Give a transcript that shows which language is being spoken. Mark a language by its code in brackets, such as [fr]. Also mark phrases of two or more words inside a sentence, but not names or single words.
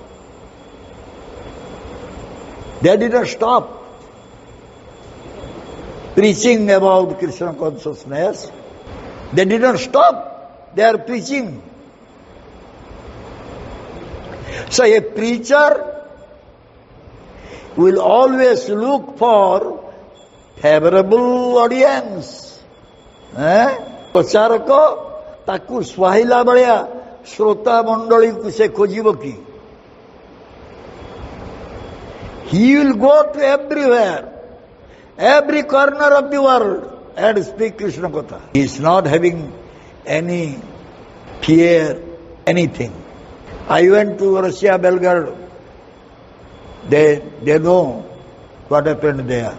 [en] They did not stop preaching about Krishna consciousness. They did not stop their preaching. So a preacher will always look for favorable audience. [or] ପ୍ରଚାରକ ତାକୁ ସୁହାଇଲା ଭଳିଆ ଶ୍ରୋତା ମଣ୍ଡଳୀକୁ ସେ ଖୋଜିବ କି? [en] He will go to everywhere, every corner of the world and speak Krishna Katha. He is not having any fear, anything. I went to Russia, Belgrade. They know what happened there.